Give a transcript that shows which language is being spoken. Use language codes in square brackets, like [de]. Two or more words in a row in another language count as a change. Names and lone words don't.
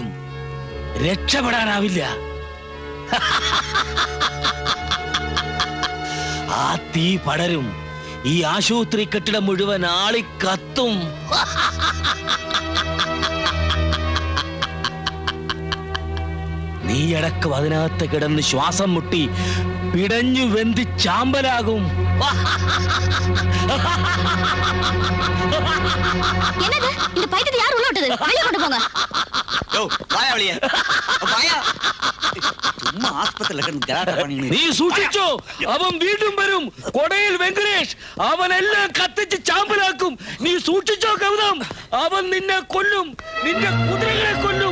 [ml] രക്ഷപ്പെടാനാവില്ല. ആ തീ പടരും. ഈ ആശുപത്രി കെട്ടിടം മുഴുവൻ ആളി കത്തും. നീയടക്കം അതിനകത്ത് കിടന്ന് ശ്വാസം മുട്ടി പിടഞ്ഞു വെന്തി ചാമ്പലാകും. [ta] என்னது இந்த பைத்தியத்தை யார் உள்ள விட்டது? வெளிய கொண்டு போங்க. [ml] നീ സൂക്ഷിച്ചോ, അവൻ വീണ്ടും വരും. കൊടയിൽ വെങ്കടേഷ് അവനെല്ലാം കത്തിച്ച് ചാമ്പലാക്കും. നീ സൂക്ഷിച്ചോ ഗൗതം, അവൻ നിന്നെ കൊല്ലും, നിന്റെ കുതിരകളെ കൊല്ലും.